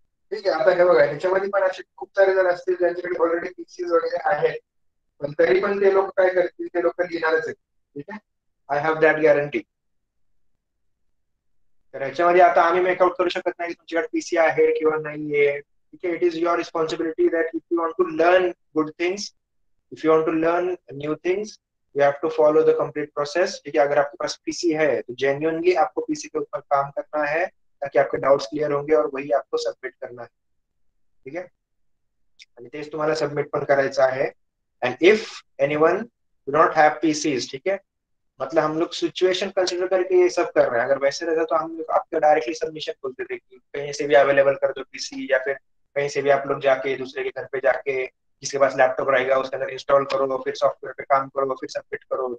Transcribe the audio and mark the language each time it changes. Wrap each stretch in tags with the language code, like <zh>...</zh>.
<mr>ठीक आहे, आता हे बघा, ह्याच्यामध्ये पण असे खूप सारे जण असतील ज्यांच्याकडे ऑलरेडी पीसीज वगैरे आहेत, पण तरी पण ते लोक काय करतील, ते लोक लिहिणारच आहेत. ठीक आहे,</mr> <en>I have that guarantee.</en> <mr>तर ह्याच्यामध्ये आता आम्ही मेकआउट करू शकत नाही की तुमच्याकडे पीसी आहे किंवा नाहीये. ठीक आहे,</mr> <en>It is your responsibility that if you want to learn good things, if you want to learn new things, you have to follow the complete process.</en> <hi>ठीक है, अगर आपके पास पीसी है तो जेन्युइनली आपको पीसी के ऊपर काम करना है ताकि आपके डाउट्स क्लियर होंगे और वही आपको सबमिट करना है।</hi> <mr>ठीक है, आणि तेच तुम्हाला सबमिट पण करायचं आहे।</mr> <en>and if anyone do not have PCs,</en> <hi>ठीक है, मतलब हम लोग सिचुएशन कंसिडर करके ये सब कर रहे हैं। अगर वैसे रहता तो हम लोग आपको डायरेक्टली सबमिशन बोलते थे कि कहीं से भी अवेलेबल कर दो पीसी, या फिर कहीं से भी आप लोग जाके दूसरे के घर पे जाके जिसके पास लैपटॉप रहेगा उसके अंदर इंस्टॉल करो, फिर सॉफ्टवेयर पे काम करो, फिर सबमिट करो।</hi>